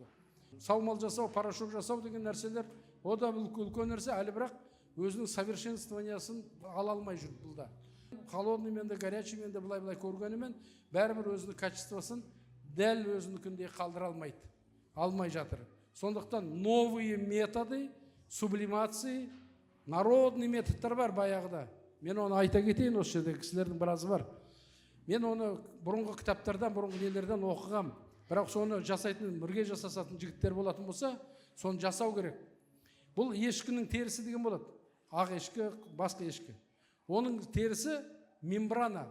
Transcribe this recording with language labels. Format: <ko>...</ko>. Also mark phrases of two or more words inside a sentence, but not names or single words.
<kk>Саумал жасау, порошок жасау деген нәрселер, о да үлкен нәрсе, әлі бірақ өзінің совершенствованиясын ала алмай жүр бұлда. Холодныймен де, горячиймен де былай көргенімен, бәрібір өзінің качествосын дәл өзінікіндей қалдыра алмай жатыр. Сондықтан</kk> <ru>новые методы,</ru> <kk>сублимации, народный методтар бар баяғыда. Мен оны айта кетейін, осы жерде кісілердің біразы бар. Мен оны бұрынғы кітаптардан, бұрынғы нелерден оқығам. Бірақ соны жасайтын, бірге жасасатын жігіттер болатын болса, соны жасау керек. Бұл ешкінің терісі деген болады. Ақ ешкі, басқа ешкі. Оның терісі мембрана.</kk>